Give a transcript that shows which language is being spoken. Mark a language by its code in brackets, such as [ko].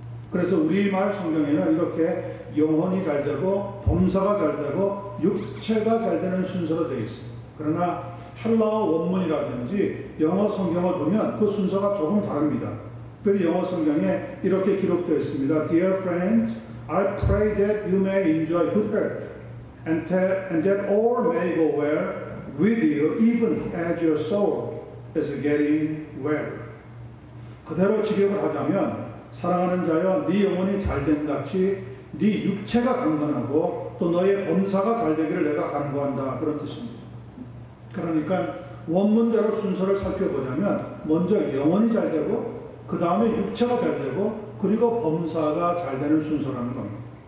[ko] 그래서 우리말 성경에는 이렇게 영혼이 잘되고 범사가 잘되고 육체가 잘되는 순서로 되어 있습니다. 그러나 헬라어 원문이라든지 영어 성경을 보면 그 순서가 조금 다릅니다. 특별히 영어 성경에 이렇게 기록되어 있습니다. [en] Dear friends, I pray that you may enjoy good health and that all may go well with you even as your soul is getting well. [ko] 그대로 직역을 하자면 사랑하는 자여 네 영혼이 잘된 같이 네 육체가 강건하고 또 너의 범사가 잘되기를 내가 간구한다 그런 뜻입니다. 그러니까 원문대로 순서를 살펴보자면 먼저 영혼이 잘되고 그 다음에 육체가 잘되고 그리고 범사가 잘되는 순서라는 겁니다.